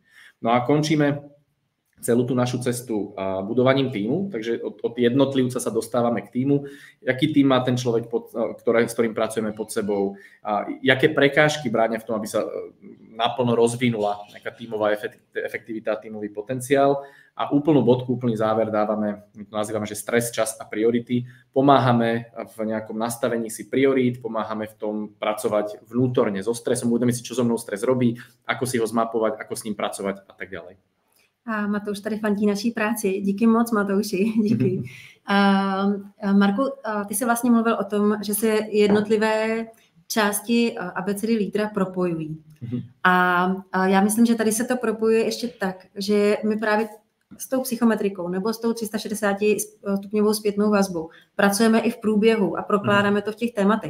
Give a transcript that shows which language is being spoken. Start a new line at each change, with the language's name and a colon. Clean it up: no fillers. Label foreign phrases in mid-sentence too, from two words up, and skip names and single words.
Slovak: No a končíme celú tú našu cestu budovaním tímu, takže od jednotlivca sa dostávame k tímu, aký tím má ten človek, s ktorým pracujeme pod sebou, jaké prekážky bránia v tom, aby sa naplno rozvinula nejaká tímová efektivita, tímový potenciál a úplnú bodku, úplný záver dávame, my to nazývame, že stres, čas a priority. Pomáhame v nejakom nastavení si priorít, pomáhame v tom pracovať vnútorne so stresom, budeme si, čo so mnou stres robí, ako si ho zmapovať, ako s ním pracovať a tak ďalej.
Czech: A Matouš tady fandí naší práci. Díky moc, Matouši. Díky. Marku, ty jsi vlastně mluvil o tom, že se jednotlivé části abecedy lídra propojují. A já myslím, že tady se to propojuje ještě tak, že my právě s tou psychometrikou nebo s tou 360 stupňovou zpětnou vazbou pracujeme i v průběhu a prokládáme to v těch tématech.